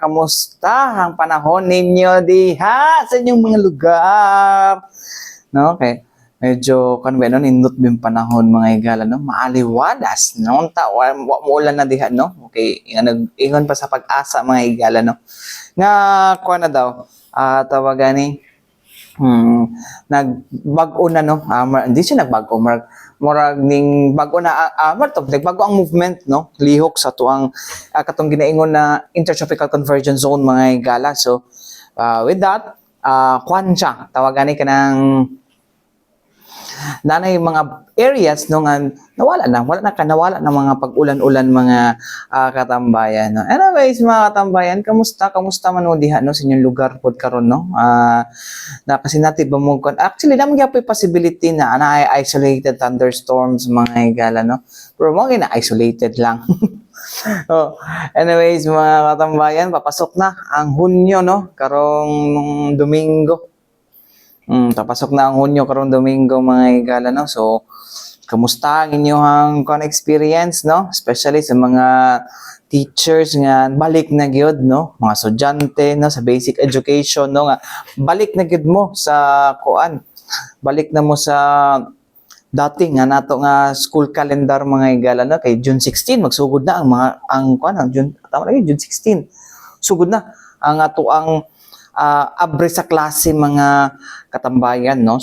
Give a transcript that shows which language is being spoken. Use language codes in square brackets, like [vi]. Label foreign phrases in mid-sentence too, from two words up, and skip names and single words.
[ceb] Kamusta ang panahon ninyo diha sa inyong mga lugar? No, okay. Medyo kanwen nindot bin panahon, mga gala, no? Maaliwadas, no? Muulan na diha, no? Okay, ingon pa sa pag-asa, mga igala, no? Nga, kuha na daw, tawagan ni nagbago na, no? [tl] Hindi siya nagbago, [ceb] murag ning bago na nagbago ang movement, no? Lihok sa tuang katong ginaingon na [en] intertropical convergence zone, [ceb] mga gala. [en] So with that, [ceb] kwan siya tawagan ni kanang nanay mga areas no nga nawala na mga pag-ulan-ulan mga katambayan no. Anyways mga katambayan, kamusta man mo diha no sa inyong lugar pod karon no. Na kasi natin ba mo actually naman gyapon possibility na [en] isolated thunderstorms [ceb] mga higala no. Pero mo na isolated lang. Oh, anyways mga katambayan, papasok na ang Hunyo no karong Domingo. Papasok na ang Hunyo karong Domingo mga higala no. So kamusta ang inyong experience no, especially sa mga teachers nga balik na gyud no, mga estudyante no sa [en] basic education [ceb] no nga balik na gyud mo sa kuan, balik na mo sa dati nga nato nga [en] school calendar [ceb] mga higala no, kay June 16 magsugod na ang mga ang June tama lagi June 16 sugod na ang ato ang abre sa klase mga katambayan no.